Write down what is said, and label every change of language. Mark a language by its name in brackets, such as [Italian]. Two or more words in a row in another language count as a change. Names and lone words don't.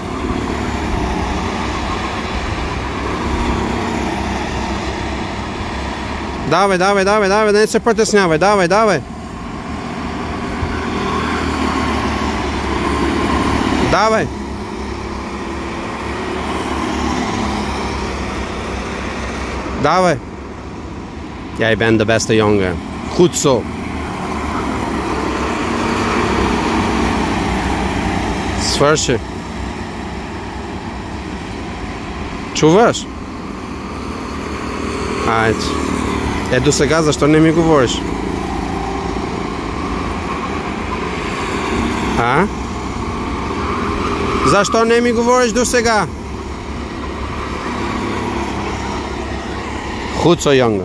[Bulgarian] Давай, давай, давай, давай, не се притеснявай, давай, давай! Давай! Давай! [Dutch] Jij bent de beste jongen. Goed zo! [Bulgarian] Свърши. Чуваш? Айде. До сега защо не ми говориш? Защо не ми говориш до сега? [Dutch] Goed zo, jongen.